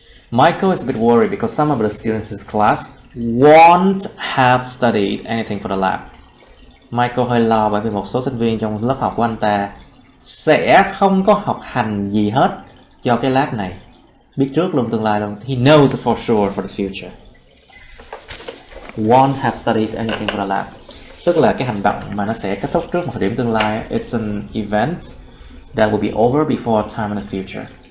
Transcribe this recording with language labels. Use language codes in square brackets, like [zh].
[en] Michael is a bit worried because some of the students in his class won't have studied anything for the lab. [vi] Michael hơi lo bởi vì một số sinh viên trong lớp học của anh ta sẽ không có học hành gì hết cho cái lab này. Biết trước luôn tương lai luôn. [en] He knows it for sure for the future. Won't have studied anything for the lab. [vi] Tức là cái hành động mà nó sẽ kết thúc trước một thời điểm tương lai. [en] It's an event that will be over before a time in the future.